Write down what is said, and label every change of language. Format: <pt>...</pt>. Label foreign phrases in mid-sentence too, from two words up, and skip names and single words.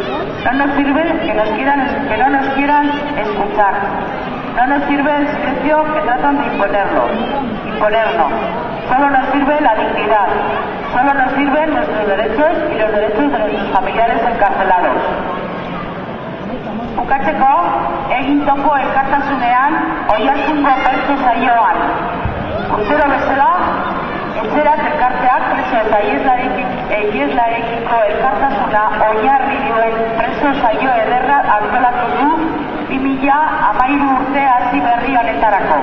<es>No nos sirve que no nos quieran escuchar. No nos sirve el silencio que tratan de imponernos. Solo nos sirve la dignidad. Solo nos sirven nuestros derechos y los derechos de nuestros familiares encarcelados.</es> <eu>Bukatzeko, egin topo elkartasunean, oihartzungo preso saioan. Urtero bezala, etxerat elkarteak preso eta ihieslarekiko elkartasuna oinarri duen preso saio ederra antolatu du 2013 urte hasi berri honetarako.</eu>